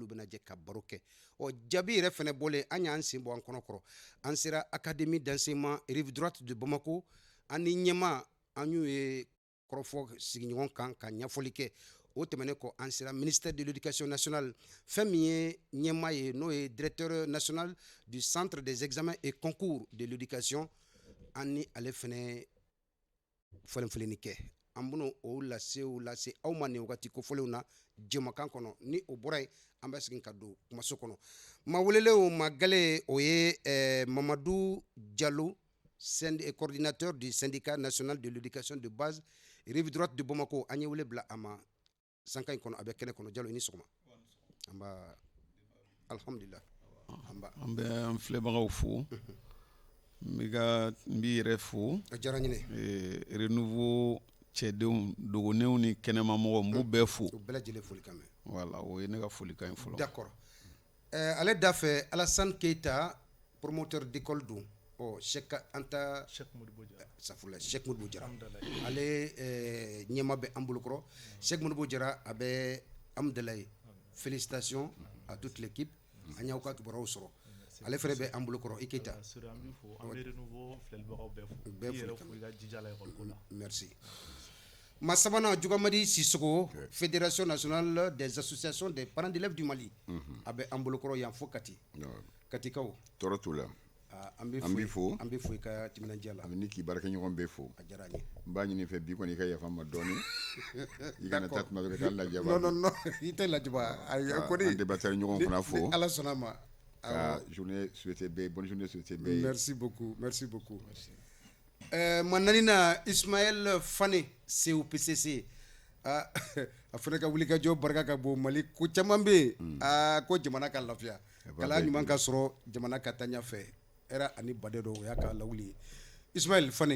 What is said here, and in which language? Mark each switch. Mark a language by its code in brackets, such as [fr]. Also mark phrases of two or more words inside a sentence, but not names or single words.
[bm] bɛna jɛ ka baro kɛ jaabi yɛrɛ fɛnɛ bɔlen an y'an sen bɔ an kɔnɔkɔrɔ an sera [fr] académie d'enseignement rive droite de [bm] Bamako an ni ɲɛmaa an y'u ye kɔrɔfɔ sigiɲɔgɔn kan ka ɲɛfɔli kɛ o tɛmɛnen kɔ an sera [fr] ministère de l'éducation nationale [bm] fɛn min ye ɲɛmaa ye n'o ye [fr] directeur national du centre des examens et concours de l'éducation [bm] an ni ale fɛnɛ fɔlenfɔlenni kɛ an bɛna o lase aw ma nin wagati kofɔlenw na jɛmakan kɔnɔ ni o bɔra yen an bɛ segin ka don kumaso kɔnɔ maa welelenw ma gale o ye Mamadou Diallo [fr] coordinateur du syndicat national de l'éducation de base rive droite de [bm] Bamako an ye wele bila a ma sanka in kɔnɔ a bɛ kɛnɛ kɔnɔ Diallo i ni sɔgɔma an b'a alhamdulillah an bɛ an filɛbagaw fo n b'i yɛrɛ fo a diyara n ye renouveau cɛdenw dogonenw ni kɛnɛmamɔgɔw n b'u bɛɛ fo u bɛɛ lajɛlen folikan mɛn voilà o ye ne ka folikan ye fɔlɔ d'accord ale da fɛ Alassane Keita promoteur d'école don Cheikh Anta Cheikh Modibo Jara ale ɲɛma bɛ an bolokɔrɔ Cheikh Modibo Jara a bɛ amudalayi [fr] félicitations à toute l'équipe [bm] an y'aw ka kibaruyaw sɔrɔ ale fɛnɛ bɛ an bolokɔrɔ i Keita merci ma sabanan Jugamadi Sisoko fédération nationale des associations des parents d'élèves du Mali a bɛ an bolokɔrɔ yan fo Katikaw tɔɔrɔ t'u la an b'i fo i ka timinadiya la a bɛ ni k'i baarakɛɲɔgɔn bɛɛ fo a diyara n ye n b'a ɲini fɛ bi kɔni i ka yafa n ma dɔɔni i kana taa tuma dɔ ka taa lajaba non i tɛ lajaba an débatteur ɲɔgɔn fana fo ni Ala sɔnna ma ka [fr] journée souhaité bɛɛ bonne journée souhaité bɛɛ merci beaucoup [bm] Mananina Ismaël Fane COPCC a fana ka wulikajɔ barika ka bon Mali ko caman bɛ yen ko jamana ka lafiya kalan ɲuman ka sɔrɔ jamana ka taa ɲɛfɛ era ani baden dɔ o y'a ka lawuli ye Ismaël Fane